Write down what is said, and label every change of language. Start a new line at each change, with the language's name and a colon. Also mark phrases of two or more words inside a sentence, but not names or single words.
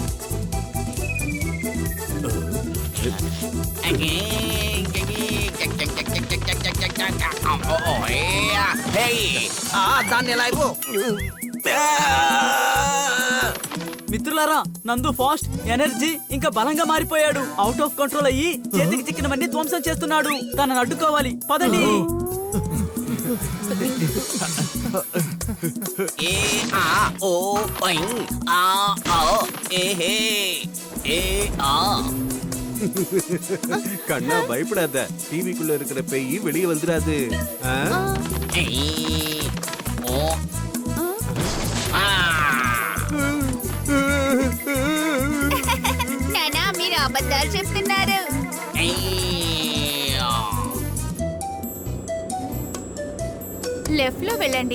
Telugu: దాన్ని ఎలా అయిపో. మిత్రులారా, నందు ఫాస్ట్, ఎనర్జీ ఇంకా బలంగా మారిపోయాడు.
English: out of control
Telugu: అయ్యి చేతికి చిక్కినవన్నీ ధ్వంసం చేస్తున్నాడు. తనను అడ్డుకోవాలి, పదండి.
Tamil: கண்ணா பயப்படாத, டிவிக்குள்ள இருக்கிற பேய் வெளியே வந்துடாது.
Telugu: నానా, మీరు అబద్ధాలు చెప్తున్నారు. లెఫ్ట్ లో వెళ్ళండి.